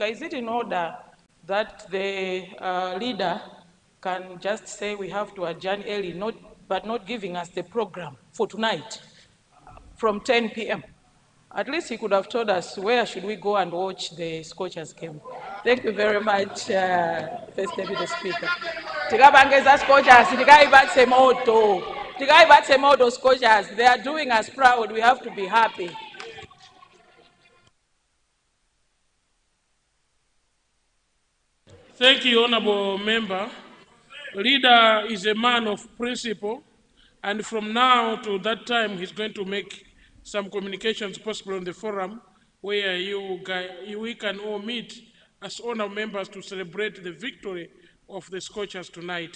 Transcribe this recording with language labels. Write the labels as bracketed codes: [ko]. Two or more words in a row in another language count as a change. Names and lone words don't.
[en] Is it in order that the leader can just say we have to adjourn early, but not giving us the program for tonight from 10 p.m.? At least he could have told us where should we go and watch the Scorchers game. Thank you very much, First Deputy Speaker. [ny] Tikabangeza Scorchers, tikaibatse moto. Tikaibatse moto Scorchers. [en] They are doing us proud. We have to be happy. Thank you, honourable member. Leader is a man of principle, and from now to that time, he's going to make some communications possible on the forum where we can all meet as honourable members to celebrate the victory of the Scorchers tonight.